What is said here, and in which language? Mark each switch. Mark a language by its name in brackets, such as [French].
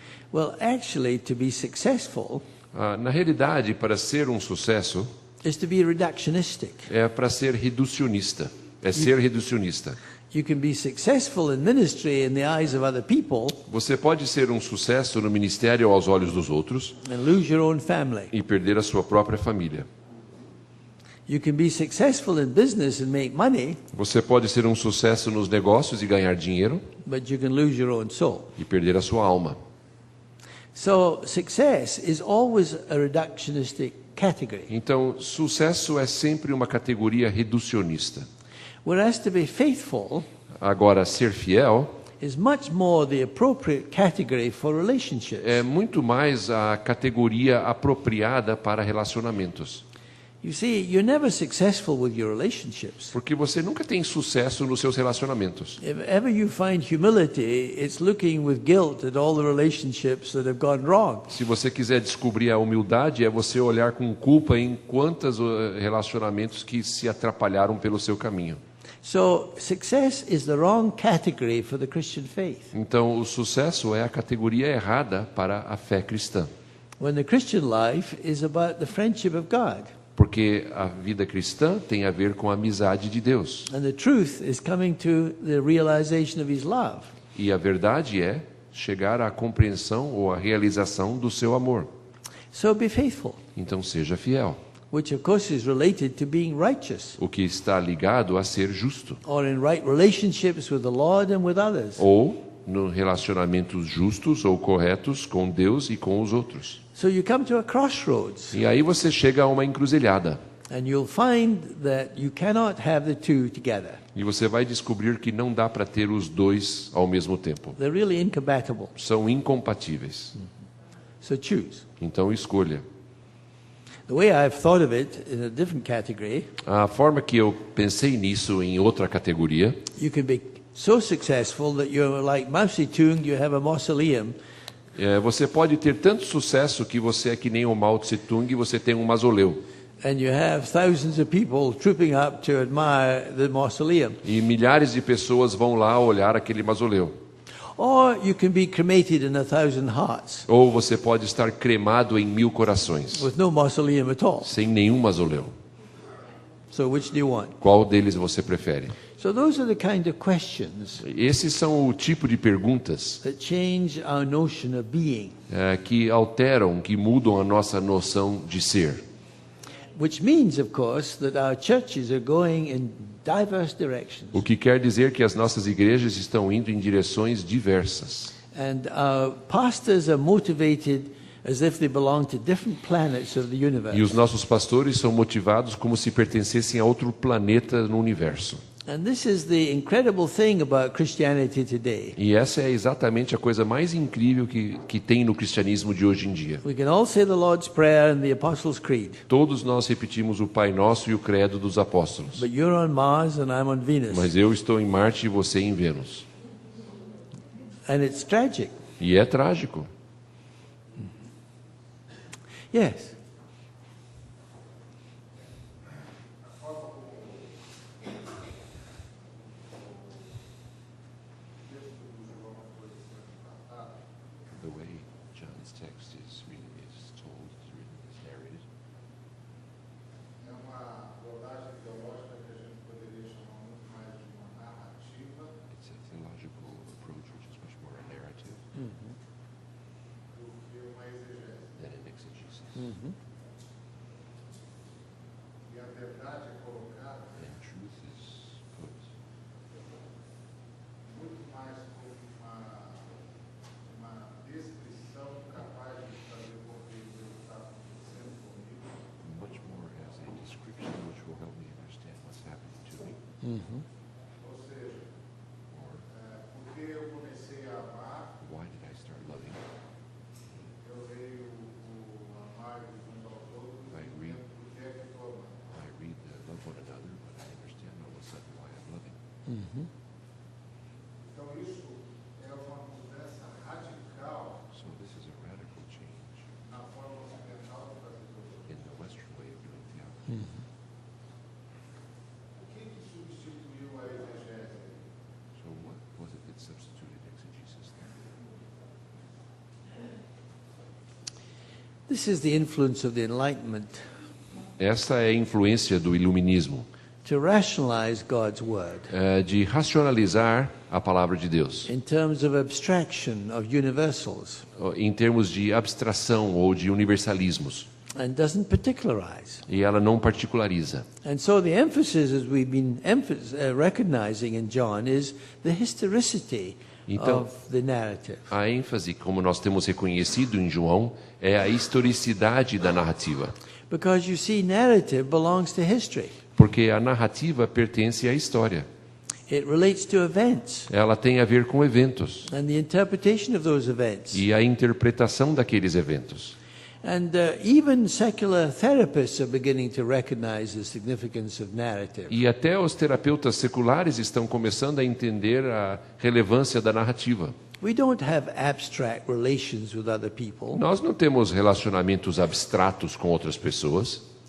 [English] Well, actually, to be successful [Portuguese] Na realidade, para ser um sucesso, [English] is to be reductionistic. [Portuguese] é para ser reducionista. É ser reducionista. [English] You can be successful in ministry in the eyes of other people [Portuguese] Você pode ser um sucesso no ministério aos olhos dos outros [English] and lose your own family. [Portuguese] e perder a sua própria família. [English] You can be successful in business and make money, [Portuguese] Você pode ser um sucesso nos negócios e ganhar dinheiro [English] but you can lose your own soul. [Portuguese] e perder a sua alma. [English] So success is always a reductionistic category. [Portuguese] Então, sucesso é sempre uma categoria reducionista. [English] Whereas to be faithful [Portuguese] Agora, ser fiel [English] is much more the appropriate category for relationships. [Portuguese] é muito mais a categoria apropriada para relacionamentos. [English] You see, you're never successful with your relationships. [Portuguese] Porque você nunca tem sucesso nos seus relacionamentos. [English] If ever you find humility, it's looking with guilt at all the relationships that have gone wrong. [Portuguese] Se você quiser descobrir a humildade, é você olhar com culpa em quantos relacionamentos que se atrapalharam pelo seu caminho. [English] So success is the wrong category for the Christian faith. [Portuguese] Então, o sucesso é a categoria errada para a fé cristã. [English] When the Christian life is about the friendship of God. [Portuguese] Porque a vida cristã tem a ver com a amizade de Deus. [English] And the truth is coming to the realization of His love. [Portuguese] E a verdade é chegar à compreensão ou à realização do seu amor. [English] So be faithful, [Portuguese] Então seja fiel, [English] which of course is related to being righteous, [Portuguese] o que está ligado a ser justo. [English] or in right relationships with the Lord and with others. [Portuguese] Ou no relacionamentos justos ou corretos com Deus e com os outros. [English] So you come to a crossroads, [Portuguese] E aí você chega a uma encruzilhada. [English] and you'll find that you cannot have the two together. [Portuguese] E você vai descobrir que não dá para ter os dois ao mesmo tempo. [English] They're really incompatible. [Portuguese] São incompatíveis. [English] So choose. [Portuguese] Então escolha. [English] The way I've thought of it in a different category, [Portuguese] A forma que eu pensei nisso em outra categoria, [English] you can be so successful that you're like Mao Zedong, you have a mausoleum, [Portuguese] você pode ter tanto sucesso que você é que nem o Mao Tse Tung e você tem um mausoleu. [English] and you have thousands of people trooping up to admire the mausoleum. [Portuguese] E milhares de pessoas vão lá olhar aquele mausoleu. [English] Or you can be cremated in 1,000 hearts [Portuguese] Ou você pode estar cremado em 1000 corações, [English] with no mausoleum at all. [Portuguese] sem nenhum mausoleu. [English] So which do you want? [Portuguese] Qual deles você prefere? [English] So those are the kind of questions [Portuguese] Esses são o tipo de perguntas [English] that change our notion of being, [Portuguese] que alteram, que mudam a nossa noção de ser. [English] which means, of course, that our churches are going in diverse directions. [Portuguese] O que quer dizer que as nossas igrejas estão indo em direções diversas. [English] And our pastors are motivated as if they belong to different planets of the [Portuguese] E os [English] universe. [Portuguese] nossos pastores são motivados como se pertencessem a outro planeta no universo. [English] And this is the incredible thing about Christianity today. [Portuguese] E essa é exatamente a coisa mais incrível que tem no cristianismo de hoje em dia. [English] We can all say the Lord's Prayer and the Apostles' Creed, [Portuguese] Todos nós repetimos o Pai Nosso e o Credo dos Apóstolos. [English] but you're on Mars and I'm on Venus. [Portuguese] Mas eu estou em Marte e você em Vênus. [English] And it's tragic. [Portuguese] E é trágico. [English] Yes. The way John's text is told, is written, is narrated. [Portuguese] É uma abordagem teológica que a gente poderia chamar muito mais de uma narrativa [English] It's a theological approach which is much more a narrative [Portuguese] do que uma exegese. [English] than an exegesis. [Portuguese] E a verdade é colocada [English] And truth is put [Portuguese] muito mais como uma descrição capaz de fazer com que o que está acontecendo comigo [English] much more as a description which will help me understand what's happening to me. [Portuguese] ou seja, [English] Or [Portuguese] porque eu comecei a amar, [English] why did I start loving? [Portuguese] eu leio o amar uns aos outros [English] I [Portuguese] e [English] read. [Portuguese] entendo por que é que estou amando. [English] I read the love one another, but I understand all of a sudden why I'm loving. [Portuguese] Então isso é uma mudança radical [English] So this is a radical change [Portuguese] na forma ocidental de fazer teologia. [English] in the Western way of doing theology. [Portuguese] O que substituiu a exegese? [English] So what was it that substituted exegesis then? This is the influence of the Enlightenment [Portuguese] Essa é a influência do iluminismo, [English] to rationalize God's Word [Portuguese] de racionalizar a palavra de Deus, [English] in terms of abstraction of universals [Portuguese] em termos de abstração ou de universalismos. [English] and doesn't particularize. [Portuguese] E ela não particulariza. [English] And so the emphasis, as we've been recognizing in John, is the historicity [Portuguese] Então- [English] of the narrative. [Portuguese] A ênfase, como nós temos reconhecido em João, é a historicidade da narrativa. [English] Because you see, narrative belongs to history. [Portuguese] Porque a narrativa pertence à história. [English] It relates to events [Portuguese] Ela tem a ver com eventos [English] and the interpretation of those events. [Portuguese] e a interpretação daqueles eventos. [English] And even secular therapists are beginning to recognize the significance of narrative. [Portuguese] E até os terapeutas seculares estão começando a entender a relevância da narrativa. [English] We don't have abstract relations with other people. [Portuguese] Nós não temos relacionamentos abstratos com outras pessoas.